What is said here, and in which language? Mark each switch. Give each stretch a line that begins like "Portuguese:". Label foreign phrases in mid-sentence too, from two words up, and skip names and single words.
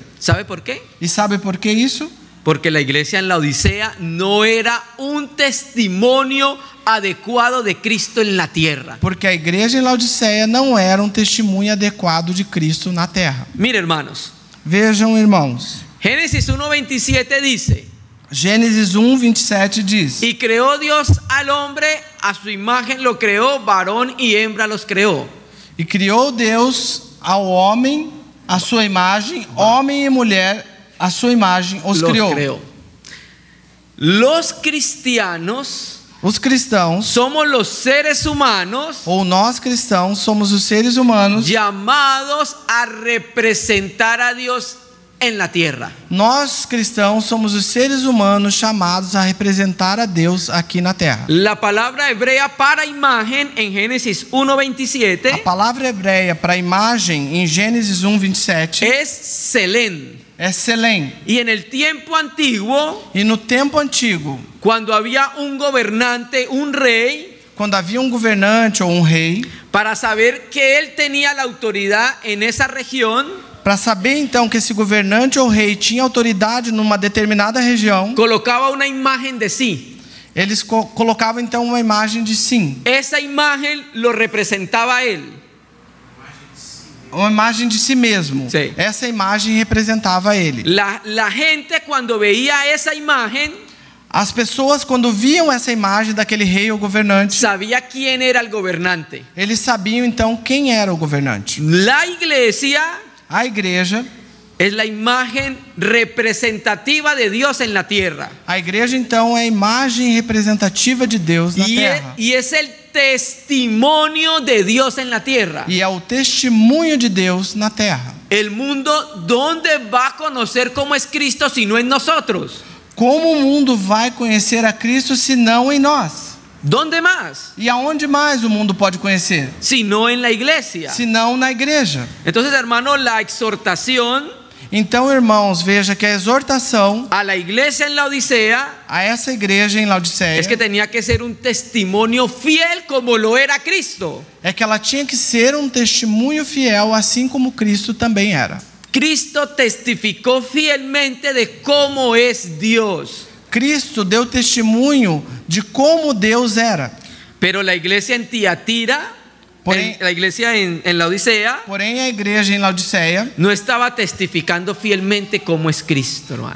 Spanish: ¿Sabe por qué?
Portuguese: E sabe por que isso?
Spanish: Porque la iglesia en la Odisea no era un testimonio adecuado de Cristo en la tierra.
Portuguese: Porque a igreja em Laodiceia não era um testemunho adequado de Cristo na terra.
Spanish: Mire, hermanos,
Portuguese: Vejam, irmãos.
Spanish: Génesis 1:27 dice:
Portuguese: Gênesis 1:27 diz:
Spanish: y creó Dios al hombre, a su imagen lo creó, varón y hembra los creó.
Portuguese: E criou Deus ao homem a sua imagem, homem e mulher a sua imagem os
Spanish: Los
Portuguese: criou.
Spanish: creó. Los cristianos
Portuguese: Os cristãos,
Spanish: somos los seres humanos
Portuguese: ou nós cristãos, somos os seres humanos,
Spanish: llamados a representar a Dios en la tierra.
Portuguese: nós cristãos somos os seres humanos chamados a representar a Deus aqui na terra.
Spanish: La palabra hebrea para imagen en Génesis
Portuguese: A 1:27 palavra hebreia para imagem em Gênesis 1:27
Spanish: es Selén.
Portuguese: é Selém.
Spanish: Y en el tiempo antiguo,
Portuguese: E no tempo antigo,
Spanish: cuando había un gobernante, un rey,
Portuguese: quando havia um governante ou um rei,
Spanish: para saber que él tenía la autoridad en esa región,
Portuguese: para saber então que esse governante ou rei tinha autoridade numa determinada região,
Spanish: colocaba una imagen de sí.
Portuguese: eles colocavam então uma imagem de sim,
Spanish: Esa imagen lo representaba a él.
Portuguese: uma imagem de si mesmo. Sim. Essa imagem representava ele.
Spanish: La gente cuando veía esa imagen
Portuguese: As pessoas, quando viam essa imagem daquele rei ou governante,
Spanish: sabía quién era el gobernante.
Portuguese: eles sabiam então quem era o governante.
Spanish: La iglesia
Portuguese: A igreja,
Spanish: es la imagen representativa de Dios en la tierra.
Portuguese: a igreja então é a imagem representativa de Deus na terra.
Spanish: Y es el testimonio de Dios en la tierra.
Portuguese: E é o testemunho de Deus na terra.
Spanish: El mundo, ¿dónde va a conocer cómo es Cristo si no en nosotros?
Portuguese: Como o mundo vai conhecer a Cristo se não em nós?
Spanish: ¿Dónde más?
Portuguese: E aonde mais o mundo pode conhecer?
Spanish: Sino en la iglesia.
Portuguese: Se não na igreja.
Spanish: Entonces, hermano, la exhortación
Portuguese: Então, irmãos, veja que a exortação
Spanish: a la iglesia en la Odisea
Portuguese: a essa igreja em Laodiceia
Spanish: es que tenía que ser un testimonio fiel como lo era Cristo.
Portuguese: é que ela tinha que ser um testemunho fiel, assim como Cristo também era.
Spanish: Cristo testificó fielmente de cómo es Dios.
Portuguese: Cristo deu testemunho de como Deus era.
Spanish: Pero la iglesia en Tiatira, la iglesia en la Odisea,
Portuguese: Porém, a igreja em Laodiceia,
Spanish: no estaba testificando fielmente cómo es Cristo, hermano.